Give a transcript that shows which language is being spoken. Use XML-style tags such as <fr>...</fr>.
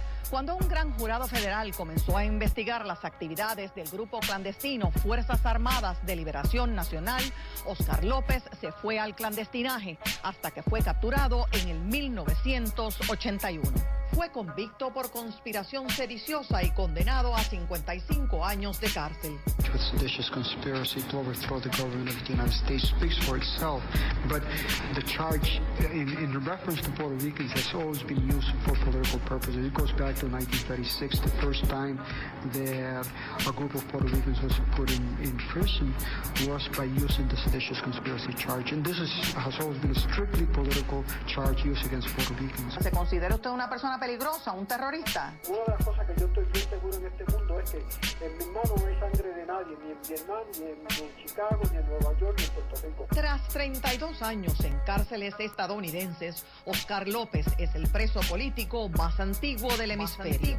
<es>Cuando un gran jurado federal comenzó a investigar las actividades del grupo clandestino Fuerzas Armadas de Liberación Nacional, Oscar López se fue al clandestinaje hasta que fue capturado en el 1981. fue convicto por conspiración sediciosa y condenado a 55 años de cárcel.</es> <en>The seditious conspiracy to overthrow the government of the United States speaks for itself, but the charge in reference to Puerto Ricans has always been used for political purposes. It goes back to 1936, the first time that a group of Puerto Ricans was put in prison was by using the seditious conspiracy charge, and this has always been a strictly political charge used against Puerto Ricans.</en> <es>¿Se considera usted una persona peligrosa, un terrorista? Una de las cosas que yo estoy bien seguro en este mundo es que en mi mano no hay sangre de nadie, ni en Vietnam, ni en Chicago, ni en Nueva York, ni en Puerto Rico. Tras 32 años en cárceles estadounidenses, Oscar López es el preso político más antiguo del hemisferio.</es>